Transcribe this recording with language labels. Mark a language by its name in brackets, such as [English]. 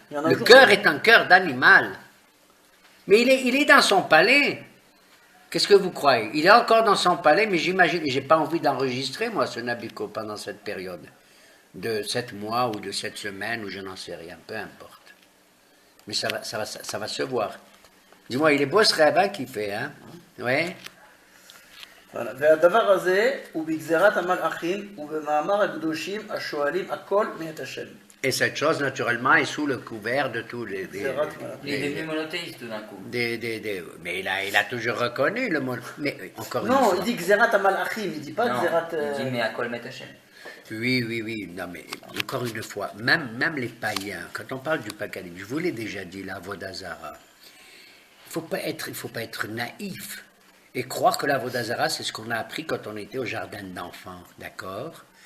[French] Le cœur est un cœur d'animal. Mais il est dans son palais. Qu'est-ce que vous croyez? Il est encore dans son palais, mais j'imagine, j'ai pas envie d'enregistrer, moi, ce Nabucco, pendant cette période de 7 mois ou de 7 semaines, ou je n'en sais rien, peu importe. Mais ça va se voir. Dis-moi, il est beau ce rêve hein, qu'il fait, hein? Oui. [Hebrew] והדבר הזה הוא בגזירת המלאכים ובמאמר הקדושים השואלים הכל מאת השם. [French] Et cette chose, naturellement, est sous le couvert de tous les... Il est devenu monothéiste tout d'un coup. Mais il a toujours reconnu le mot. Mais encore une Non, fois. il dit [Hebrew] גזירת המלאכים, [French] il dit pas Non, [Hebrew] גזירת... [French] il dit mais à quoi le met Hachem? Oui. Non, mais encore une fois, même les païens, quand on parle du paganisme, je vous l'ai déjà dit, la Vodazara, il ne faut pas être naïf et croire que la Vodazara, c'est ce qu'on a appris quand on était au jardin d'enfants, d'accord?